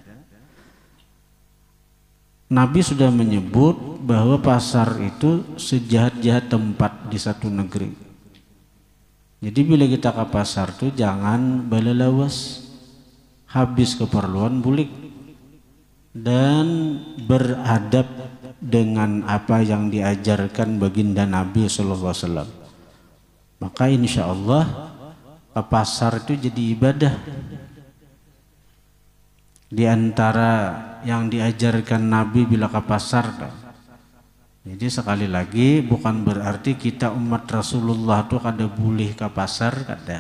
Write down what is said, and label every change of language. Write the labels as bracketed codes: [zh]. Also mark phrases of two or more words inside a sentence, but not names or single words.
[bjn] Nabi sudah menyebut bahwa pasar itu sejahat-jahat tempat di satu negeri. Jadi bila kita ke pasar tuh jangan balalawas, habis keperluan bulik, dan beradab dengan apa yang diajarkan baginda Nabi [ar] صلى الله عليه وسلم. [bjn] Maka [ar] إن شاء الله [bjn] ke pasar itu jadi ibadah. Di antara yang diajarkan Nabi bila ke pasar. Jadi sekali lagi bukan berarti kita umat Rasulullah itu kada boleh ke pasar, kada.